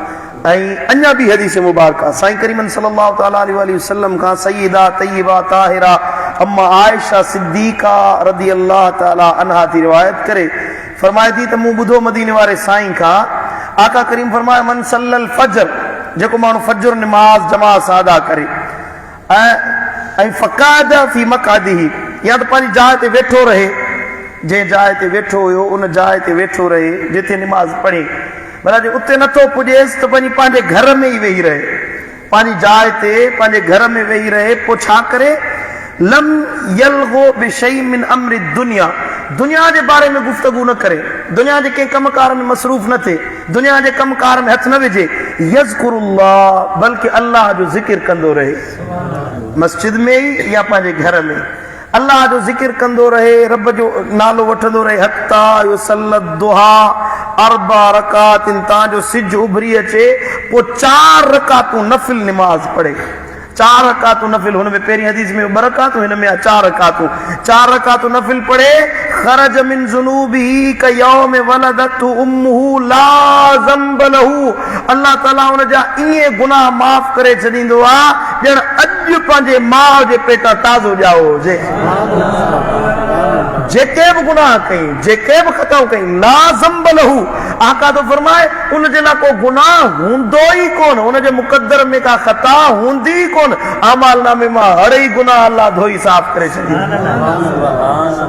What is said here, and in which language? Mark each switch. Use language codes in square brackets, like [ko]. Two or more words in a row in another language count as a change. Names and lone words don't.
[sd] ऐं अञा बि हदीस मुबारक आहे साईं करीमन [ar] صلى الله تعالى عليه وسلم [sd] खां सय्यदा तय्यबा ताहिरा अम्मा आयशा सिद्दीका [ar] رضي الله تعالى عنها [sd] थी रिवायत करे फरमाए थी त मूं ॿुधो मदीने वारे साईं खां आका करीम फरमाए [ar] من صلى الفجر [sd] जेको माण्हू फजर नमाज जमात सां अदा करे ऐं [ar] فقعد في مقعده [sd] या त पंहिंजी जाइ ते वेठो रहे जंहिं जाइ ते वेठो हुयो उन जाइ ते वेठो रहे जिथे नमाज पढ़े भला जे उते नथो पुॼेसि त पंहिंजे घर में ई वेही रहे पंहिंजी जाइ ते पंहिंजे घर में वेही रहे पोइ छा करे [ar] لم يلغ بشيء من أمر الدنيا [sd] दुनिया जे बारे में गुफ्तगू न करे दुनिया जे कंहिं कमकार में मसरूफ़ न थिए दुनिया जे कमकार में हथ न विझे यज़कुरुल्लाह बल्कि अल्लाह जो ज़िक्र कंदो रहे मस्जिद में ई या पंहिंजे घर में अल्लाह जो ज़िक्र कंदो रहे रब जो नालो वठंदो रहे [ar] حتى يصلي الضحى أربع ركعات [sd] ताजो सिज उभरी अचे पोइ 4 रकातूं नफ़िल नमाज पढ़े 4 रकातूं नफ़िल हुन में पहिरीं हदीस में 2 रकातूं हिन में 4 रकातूं नफ़िल पढ़े [ar] خرج من ذنوبه كيوم ولدته أمه لا ذنب له [sd] अल्लाह ताला उन जा इहे गुनाह माफ़ करे छॾींदो आहे ॼण अॼु पंहिंजे माउ जे पेटां ताज़ो ॼाओ हुजे जेके बि गुनाह कई जेके बि ख़ताऊं कई [ar] لا ذنب له [sd] आका तो फरमाए उन जे लाइ को गुनाह हूंदो ई कोन उन जे मुक़द्दर में का ख़ता हूंदी ई कोन अमाल नामे मां हर ई गुनाह अल्लाह धोई साफ़ करे छॾींदो।